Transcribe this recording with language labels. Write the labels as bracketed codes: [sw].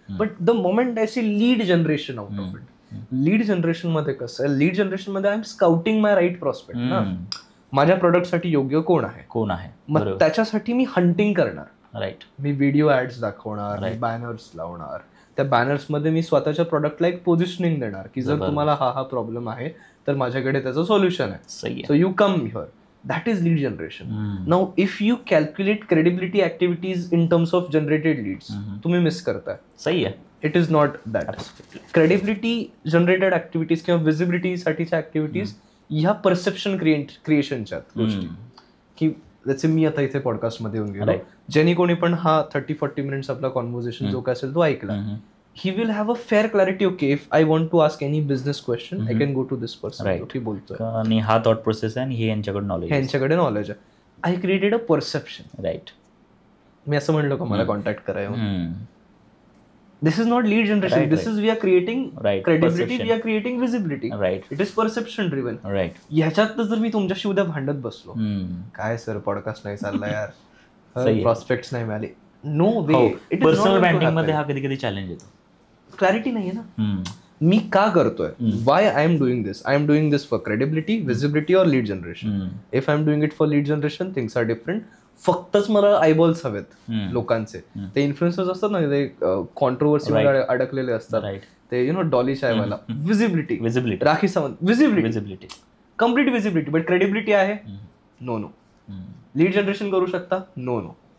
[en] but the moment I see lead generation out of it, lead generation [mr] मध्ये कसं आहे, [en] lead generation मध्ये I am scouting my right prospect ना, [mr] माझ्या प्रोडक्टसाठी योग्य कोण आहे. मग त्याच्यासाठी मी हंटिंग करणार. [en] Right. [mr] मी व्हिडिओ ऍड्स दाखवणार, मी बॅनर्स लावणार. त्या बॅनर्स मध्ये मी स्वतःच्या प्रोडक्टला एक पोझिशनिंग देणार की जर तुम्हाला हा प्रॉब्लेम आहे तर माझ्याकडे त्याचं सोल्युशन आहे. [en] So you come here. That is lead generation. Now, if you calculate credibility activities in terms of generated leads, [mr] तुम्ही मिस करताय. सही आहे. [en] It is not that. Credibility generated activities [mr] किंवा visibility साठीच्या ऍक्टिव्हिटीज ह्या परसेप्शन क्रिएशनच्या गोष्टी की जसे मी आता इथे पॉडकास्ट मध्ये येऊन गेलो, ज्यांनी कोणी पण हा 30-40 मिनिट्स आपला कॉन्व्हर्सेशन जो काय असेल तो ऐकला, [en] he will have a fair clarity. Okay, if I want to ask any business question, I can go to this person. Right. [mr] he बोलतोय आणि हा थॉट प्रोसेस आहे आणि हे यांच्याकडे नॉलेज [en] आहे. I created a perception. Right. [mr] मी असं म्हणलो का मला कॉन्टॅक्ट करायला. [en] This is not lead generation. This is we are creating credibility, we are creating visibility. Right. It is perception driven. Right. [mr] ह्याच्यात जर मी तुमच्याशी उद्या भांडत बसलो, काय सर पॉडकास्ट नाही चालला यार, प्रॉस्पेक्ट्स नाही मिळाले, [en] No way. [mr] पर्सनल ब्रँडिंग मध्ये हा कधी कधी चॅलेंज येतो. क्लॅरिटी नाहीये ना, मी का करतोय, [en] Why I am doing this. [mr] I am doing this for credibility, visibility और lead generation. If I am doing it for lead generation, things R different. फक्तच मला आयबॉल्स हवेत लोकांचे. ते इन्फ्लुएन्सर्स असतात ना, ते कॉन्ट्रोवर्सी अडकलेले असतात, ते Dolly Chaiwala. [en] Visibility, Rakhi Sawant, visibility, complete visibility. But credibility आहे, no. Lead generation [mr] करू शकता, [en] No.